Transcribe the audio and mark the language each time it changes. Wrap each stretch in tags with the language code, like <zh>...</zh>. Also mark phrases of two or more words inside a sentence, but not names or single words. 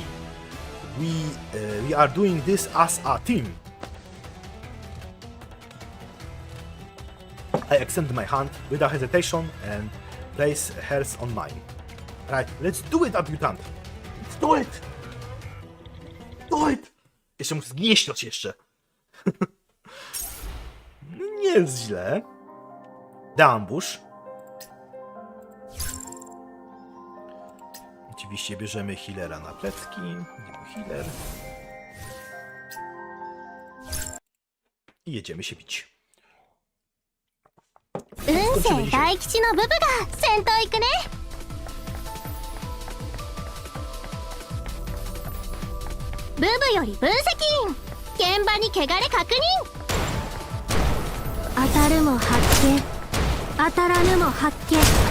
<en>We are doing this as a team. I extend my hand without hesitation and place hers on mine. Right, let's do it, adjutant! Let's do it! Do it!</en> <pl>Jeszcze muszę zgnieśniać jeszcze. Nie jest źle.</pl> <en>The ambush.</en> <pl>Oczywiście bierzemy healera na plecki. Healer. I jedziemy się bić.</pl> <ja>運勢大吉のブブが先頭行くね。ブブより分析員、現場に汚れ確認。当たるも発見、当たらぬも発見。</ja>